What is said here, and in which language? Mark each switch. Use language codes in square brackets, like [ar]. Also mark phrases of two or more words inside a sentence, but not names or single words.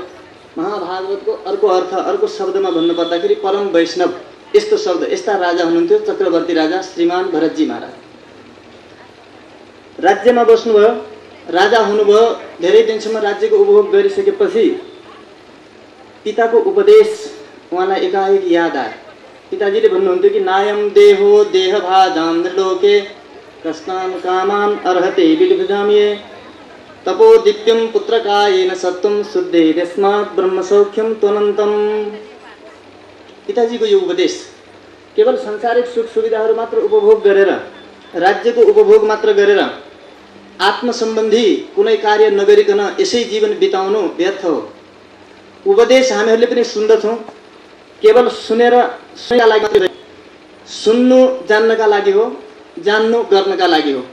[ne] महाभागवतको अर्को अर्थ, अर्को शब्दमा भन्नुपर्दाखेरि परम वैष्णव, यस्तो शब्द, यस्ता राजा हुनुहुन्थ्यो चक्रवर्ती राजा श्रीमान भरतजी महाराज। राज्यमा बस्नुभयो, राजा हुनुभयो, धेरै दिनसम्म राज्यको उपभोग गरिसकेपछि पिताको उपदेश उहाँलाई एकाएक याद आयो। पिताजीले भन्नुहुन्थ्यो कि [sa] नायम देहो देहभाजां लोके कस्तान कामान अर्हते विलुभजामिये तपो दिव्यम पुत्रकायेन सत्वं शुद्धे तस्मात् ब्रह्मसौख्यम त्वनन्तम। [ne] पिताजीको यो उपदेश केवल सांसारिक सुख सुविधाहरू मात्र उपभोग गरेर, राज्यको उपभोग मात्र गरेर आत्मसम्बन्धी कुनै कार्य नगरिकन यसै जीवन बिताउनु व्यर्थ हो। उपदेश हामीहरूले पनि सुन्दछौँ, केवल सुन्नका लागि मात्रै, सुन्नु जान्नका लागि हो, जान्नु गर्नका लागि हो।